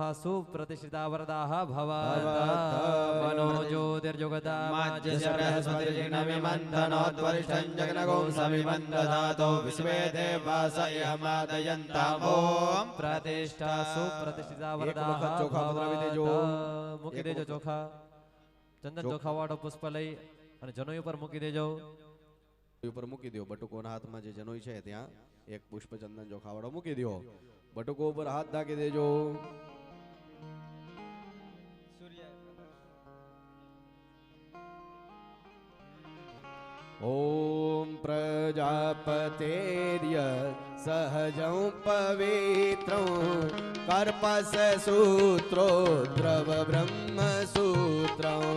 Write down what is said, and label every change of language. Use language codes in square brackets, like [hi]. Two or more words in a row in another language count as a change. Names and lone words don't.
[sa] सुप्रतिष्ठिता वरदाः भवन्तु. मनो ज्योतिर्जुगता माज्यस्य बृहस्पतिर्जिग्नमिमन्थनोद्वरिष्ठं जग्नगों समिमन्दधातो विश्वे देवास इहमादयन्ताम्. ओम प्रतिष्ठा सुप्रतिष्ठिता वरदाः भवन्तु. [gu] મૂકી દેજો ચોખા. ચંદન ચોખા વાળો પુષ્પ લઈ અને જનોઈ ઉપર મૂકી દેજો. ઉપર મૂકી દો. બટુકોના હાથમાં જે જનોઈ છે ત્યાં એક પુષ્પ ચંદન ચોખા વાળો મૂકી દો. બટુકો ઉપર હાથ ઢાંકી દેજો. [sa] ओम प्रजापतेर्य सहजं पवित्रं कर्पस सूत्रो द्रव ब्रह्म सूत्रं.